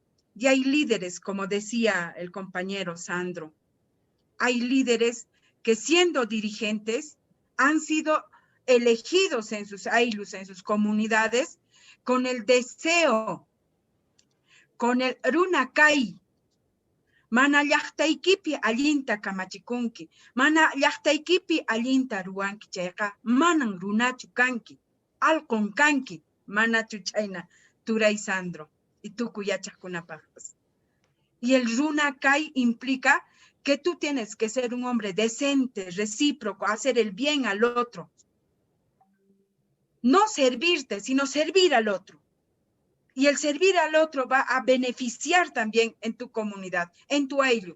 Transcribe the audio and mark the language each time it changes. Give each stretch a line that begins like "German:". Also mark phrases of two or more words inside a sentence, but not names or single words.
Spanish: Y hay líderes, como decía el compañero Sandro, hay líderes que siendo dirigentes han sido elegidos en sus aylus, en sus comunidades, con el deseo, con el runakay.
Quechua: Mana llaqtaykipi allinta kamachikunki, mana llaqtaykipi allinta ruwanki chayqa, manan runachu kanki, alqon kanki, manachu chayna turay Sandro, y tukuy yachaqkunapaqpas.
Spanish: Y el runakay implica que tú tienes que ser un hombre decente, recíproco, hacer el bien al otro. No servirte, sino servir al otro. Y el servir al otro va a beneficiar también en tu comunidad, en tu ayllu.